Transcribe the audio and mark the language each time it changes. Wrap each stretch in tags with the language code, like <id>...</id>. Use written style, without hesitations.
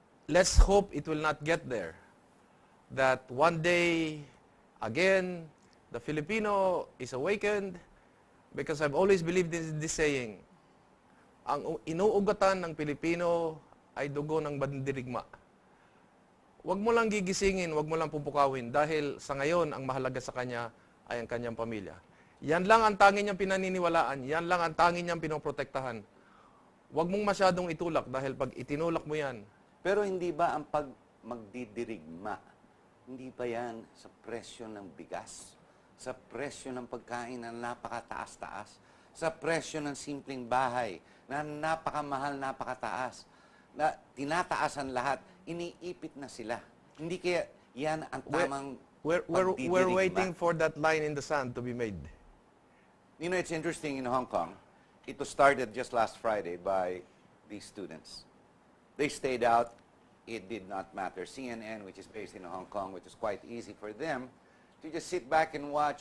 <en>Let's hope it will not get there. That one day, again, the Filipino is awakened, because I've always believed in this saying,</en> <tl>ang inuugatan ng Pilipino ay dugo ng bandirigma. Huwag mo lang gigisingin, huwag mo lang pupukawin, dahil sa ngayon, ang mahalaga sa kanya ay ang kanyang pamilya. Yan lang ang tanging niyang pinaniniwalaan, yan lang ang tanging niyang pinoprotektahan. Huwag mong masyadong itulak, dahil pag itinulak mo yan... Pero hindi ba ang pag magdidirigma, hindi ba yan sa presyo ng bigas, sa presyo ng pagkain na napakataas-taas, sa presyo ng simpleng bahay na napakamahal, napakataas, na tinataasan lahat, iniipit na sila. Hindi kaya yan ang tamang pagdidirigma.</tl> <en>We're waiting for that line in the sand to be made. You know, it's interesting in Hong Kong. It was started just last Friday by these students. They stayed out. It did not matter. CNN, which is based in Hong Kong, which is quite easy for them to just sit back and watch.</en>